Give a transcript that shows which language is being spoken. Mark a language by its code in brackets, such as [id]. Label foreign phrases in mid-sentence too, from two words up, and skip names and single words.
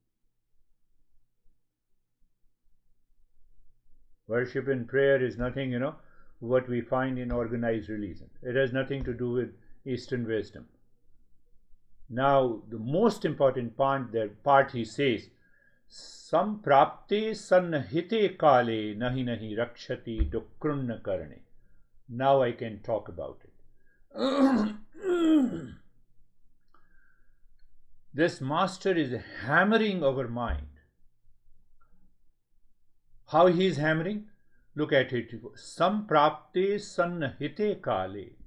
[en] Worship and prayer is nothing, what we find in organized religion. It has nothing to do with Eastern wisdom. Now, the most important part he says, [sa] सम्प्राप्ते सन्निहिते काले नहि नहि रक्षति डुकृञ् करणे. [en] Now I can talk about it. This master is hammering our mind. How he is hammering? Look at it. [sa] सम्प्राप्ते सन्निहिते काले.